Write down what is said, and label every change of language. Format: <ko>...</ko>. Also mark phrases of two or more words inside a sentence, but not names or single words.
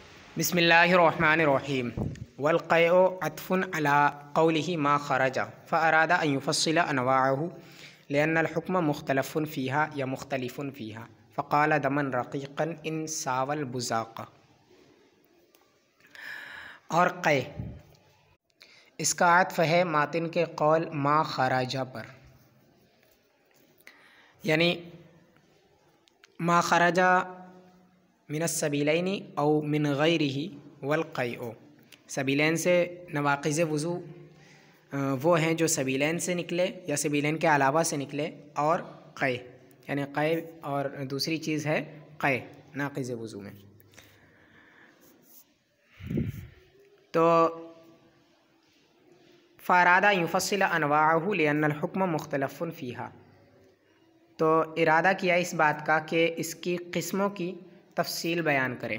<ar>بسم اللہ الرحمن الرحیم والقیء عطف علی قوله ما خرج فاراد ان يفصل انواعه لأن الحكم مختلف فيها یا مختلف فيها فقال دما رقيقا ان ساوى البزاق۔</ar> <ur>اور قے اس کا عطف ہے ماتن کے قول</ur> <ar>ما خرج</ar> <ur>پر، یعنی</ur> <ar>ما خرج من السبیلین او من غیرہ والقیء،</ar> <ur>سبیلین سے نواقض وضو وہ ہیں جو سبیلین سے نکلے یا سبیلین کے علاوہ سے نکلے، اور قے یعنی قے اور دوسری چیز ہے قے ناقض وضو میں۔ تو</ur> <ar>فارادہ یفصل انواعہ لأن الحکم مختلف فیہا،</ar> <ur>تو ارادہ کیا اس بات کا کہ اس کی قسموں کی تفصیل بیان کرے۔</ur>